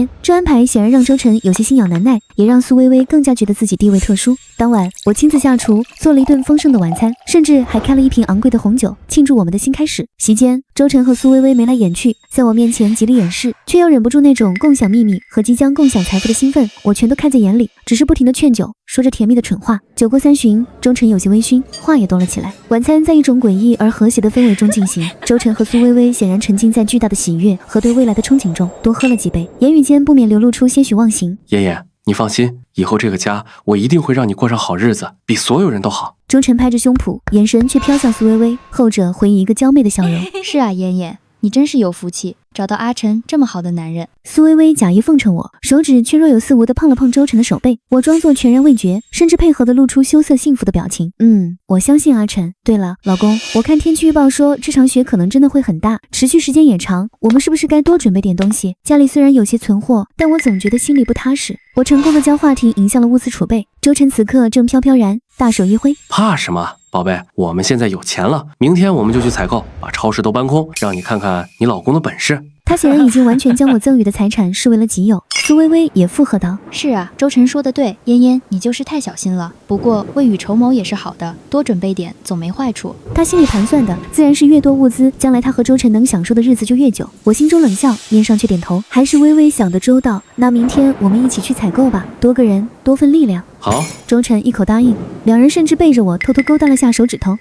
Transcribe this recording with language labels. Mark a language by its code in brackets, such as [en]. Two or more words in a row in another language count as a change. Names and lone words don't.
[zh] 這安排顯然讓周晨有些心癢難耐，也讓蘇薇薇更加覺得自己地位特殊。當晚，我親自下廚，做了一頓豐盛的晚餐，甚至還開了一瓶昂貴的紅酒，慶祝我們的新開始。席間，周晨和蘇薇薇眉來眼去，在我面前極力掩飾，卻又忍不住那種共享秘密和即將共享財富的興奮，我全都看在眼裡，只是不停地勸酒，說着甜蜜的蠢話。酒過3巡，周晨有些微醺，話也多了起來。晚餐在一種詭異而和諧的氛圍中進行，周晨和蘇薇薇顯然沉浸在巨大的喜悅和對未來的憧憬中，多喝了幾杯，言語間不免流露出些許忘形。嫣嫣，你放心，以後這個家我一定會讓你過上好日子，比所有人都好。周晨拍着胸脯，眼神卻飄向蘇薇薇，後者回以一個嬌媚的笑容。是啊，嫣嫣，你真是有福氣，找到阿晨這麼好的男人。蘇薇薇假意奉承我，手指卻若有似無地碰了碰周晨的手背，我裝作全然未覺，甚至配合地露出羞澀幸福的表情。我相信阿晨。對了，老公，我看天氣預報說這場雪可能真的會很大，持續時間也長，我們是不是該多準備點東西？家裡雖然有些存貨，但我總覺得心裡不踏實。我成功地將話題引向了物資儲備。周晨此刻正飄飄然，大手一揮。怕什麼？寶貝，我們現在有錢了，明天我們就去採購，把超市都搬空，讓你看看你老公的本事。他顯然已經完全將我贈予的財產視為了己有。蘇薇薇也附和道： 是啊，周晨說的對，嫣嫣你就是太小心了，不過未雨綢繆也是好的，多準備點總沒壞處。他心裡盤算的自然是越多物資，將來他和周晨能享受的日子就越久。我心中冷笑，面上卻點頭，還是微微想得周到。那明天我們一起去採購吧，多個人多份力量。好，周晨一口答應，兩人甚至背着我偷偷勾搭了下手指頭。